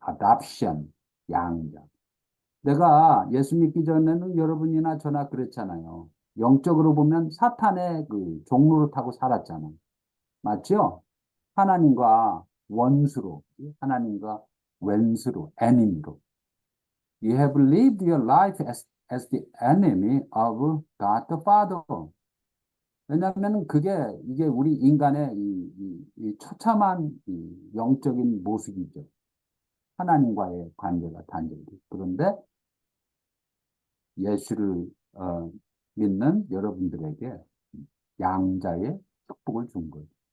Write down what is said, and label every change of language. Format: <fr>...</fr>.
<ko>adoption, 양자. 내가 예수 믿기 전에는 여러분이나 저나 그랬잖아요. 영적으로 보면 사탄의 그 종로를 타고 살았잖아. 맞죠? 하나님과 원수로, 하나님과 웬수로, 에니미로.</ko> <en>You have lived your life as the enemy of God the Father.</en> <ko>왜냐하면 이게 우리 인간의 이 처참한 이 영적인 모습이죠. 하나님과의 관계가 단절돼. 그런데 예수를 믿는 여러분들에게 양자의 축복을 준 거예요.</ko>